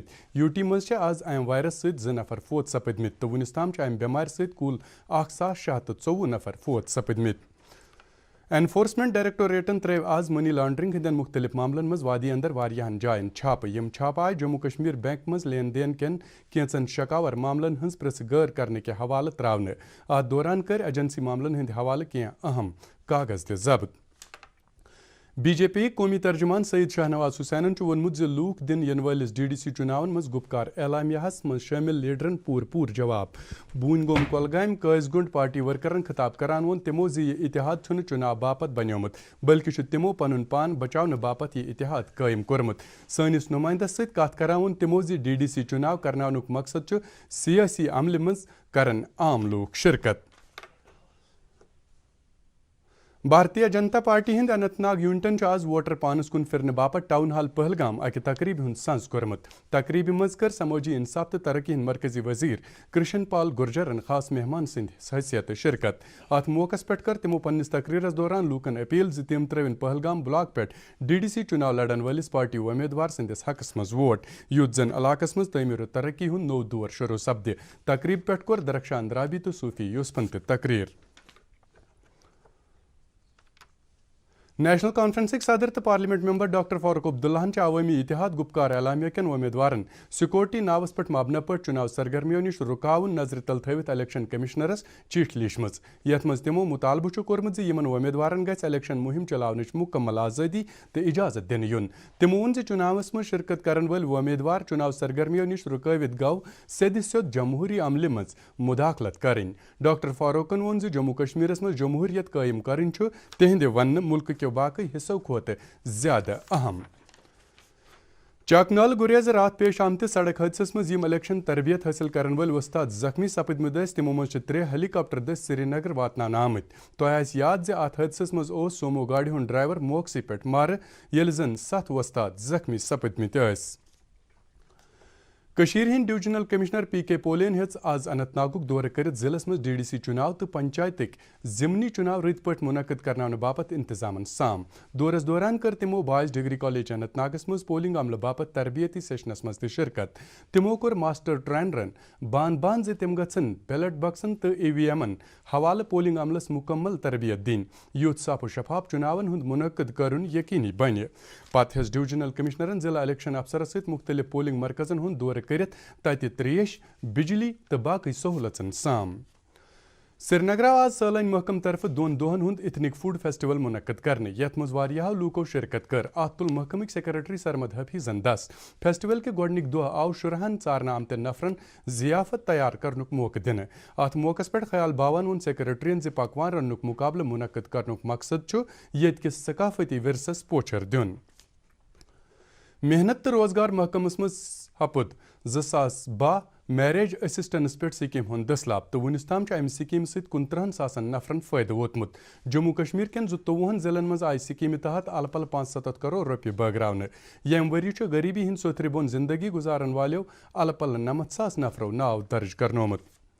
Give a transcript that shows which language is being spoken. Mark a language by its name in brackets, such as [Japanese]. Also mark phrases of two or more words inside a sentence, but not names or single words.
[Kashmiri] यूटी मज आज अम वायरस सत 2 नफर फोत सपदमित तो वनिस ताम अम बेमार सत कुल 1,624 नफर फोत सपदमित। एनफोर्समेंट डायरेक्टोरेटन त्रेव आज [English] money laundering [Kashmiri] हंदन मुख्तलिफ मामलन मज वादी अंदर वारियाहन जायन छाप। यम छाप आय जम्मू कश्मीर बैंक मज लेन देन केन केंचन शकावर मामलन हंस प्रस गैर करने के हवाले त्रावने। आ दौरान कर एजेंसी मामलन हंद हवाले के अहम कागज ते जब्त। बीजेपी कौमी तर्जुमान सईद शाहनवाज हुसैन वोनमुत जे लूक दिन इन वालिस डीडीसी चुनावन मज गुपकार एलामियाहस मज शामिल लीडरन पूर जवाब। बून गोम कोलगाम कायसगुंड पार्टी वर्करन खिताब करान वोन तिमो जे यह इतिहाद छुन चुनाव बापत बन्योमुत बल्कि तिमो पनुन पान बचावन बापत यह इतिहाद कायम कोरमुत। सनिस नुमाइंदस सत कथ करान वोन तिमो जे डीडीसी चुनाव करनानुक मकसद सियासी अमल मज करन आम लोग शिरकत। भारतीय जनता पार्टी हिंद अनंतनाग यूनिटन आज वोटर पानस कुन फिरने बापत टाउन हाल पहलगाम अकि तकरीब हुंद संस कोरमुत। तकरीब मज कर समोजी इंसाफ तो तरक्की हिंद मरकजी वजीर कृष्ण पाल गुर्जरन खास मेहमान सिंध हैसियत शिरकत। अत मौकस पे कर तिमो पन्निस तकरीरस दौरान लूकन अपील ज तिम त्रेवन पहलगाम ब्लॉक पे डीडीसी चुनाव लड़न वालिस पार्टी उम्मीदवार सिंदिस हकस मज वोट युत जन इलाकस मज तमीर तरक्की हुंद नौ दौर शुरू सपदे। तकरीब पे कोर दरख्शान अंद्राबी तो सूफी यूसफन तकरीर। नेशनल कॉन्फ्रेंस सदर तो [English] parliament member [Kashmiri] डॉक्टर फारूक अब्दुल्लाहन अवामी इतिहाद गुपकार एलामिया कन उम्मीदवारन सिक्योरिटी नावस पे मबना पे चुनाव सरगर्मियों निश रुकावन नजर तल थवित इलेक्शन कमिश्नरस चिठ लीशमज। यथ मज तिमो मुतालबु कोरमुत यमन उम्मीदवारन गछ इलेक्शन मुहिम चलावनच मुकम्मल आज़ादी तो इजाजत दिन युन। तिमो वोन जे चुनावस मज शिरकत करन वल उम्मीदवार चुनाव सरगर्मियों निश रुकवित गव सेद स्योद जमहूरी अमल मज मुदाखलत करें। डॉक्टर फारूकन वोन जे जम्मू कश्मीरस मज जमहूरियत कायम करें तिहंद वन मुल्क के बाकी हिस्सों खोत ज्यादा अहम। चाकनाल गुरेज रात पेश आमत सड़क हादस मज इलेक्शन तरबियत हासिल करन वल वस्ताद जख्मी सपदमत तिमो मज 3 हेलीकॉप्टर दस श्रीनगर वातनान आमत। तो याद जे अत हादस मज सोमो गाड़ी हुंद ड्राइवर मौकसी पे मार येल जन 7 वस्ताद जख्मी सपदमत। कशीर हिंद [English] divisional commissioner [Kashmiri] पी.के. पोलेन हेच आज अनंतनागुक दौरे कर जिलस मज डीडीसी चुनाव तो पंचायतिक जिमनी चुनाव रित पे मुनक़द करनान बापत इंतजामन साम। दौरस दौरान कर तिमो बॉयज डिग्री कॉलेज अनंतनागस मज पोलिंग अमल बापत तरबियती सेशनस मज शिरकत। तिमो कोर [English] master trainers [Kashmiri] बान जे तिम गन [English] ballot boxes [Kashmiri] तो ईवीएमन हवाले पोलिंग अमलस मुकम्मल तरबियत दिन युत साफ शफाफ चुनावन हुंद मुनक़द करुन यकीनी बन। पत हेस [English] divisional commissioner [Kashmiri] जिला [English] election officer [Kashmiri] सत मुख्तलिफ पोलिंग मरकजन हुंद दौरे करित तत त्रेश बिजली तो बाकी सहूलतन साम। سرینگر آز سالن محکم طرف دون دہن ہند [English] ethnic food festival [Kashmiri] منعقد کرنے یت مز واریاہو لوکو شرکت کر ات تل محکمک سیکرٹری سرمد حفیظن دس فیسٹیول کے گوڈنک دہ آو شرہن ژارنہ آمت نفرن ضیافت تیار کرنک موقع دن ات موقع پہ خیال باون ون سیکرٹرین زِ پکوان رنک مقابلہ منعقد کرنک مقصد یت کس ثقافتی ورثس پوچھر دین محنت تو روزگار محکمس مز ہپت 2012 [English] marriage assistance [Kashmiri] پہ سکیم ہند دسلاب تو ونس تام امہ سکیم ست 29,000 نفرن فائدہ ووتمت جموں کشمیر کن 22 ضلعن مز آئی سکیم تحت ال پل 75 کروڑ روپیہ بٲگراونہ یم وری غریبی ہند سوتھر بون زندگی گزارن والو ال پل 90,000 نفرو ناو درج کرنومت